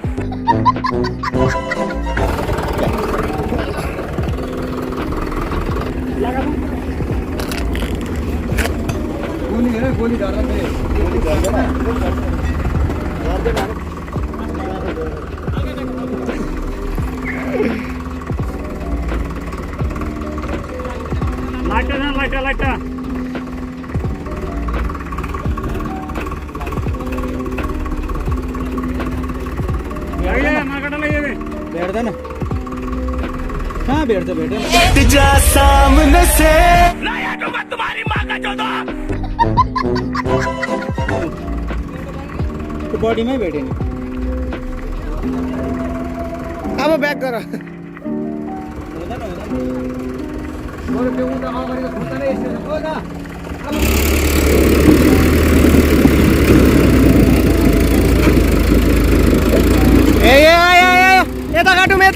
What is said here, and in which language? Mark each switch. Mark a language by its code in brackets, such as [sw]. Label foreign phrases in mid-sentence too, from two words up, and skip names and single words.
[ne] गोली लाइटा भेट्दैन कहाँ भेट्छ भेट्दैन [hi] जा सामने से लाया दूंगा तुम्हारी माँ का चौथा [ne] त्यो बडीमै भेट्यो नि अब ब्याक गर हुँदैन बरु त्यो उता अगाडिको खुट्टा नै यस्तो हो न ए यता काटौँ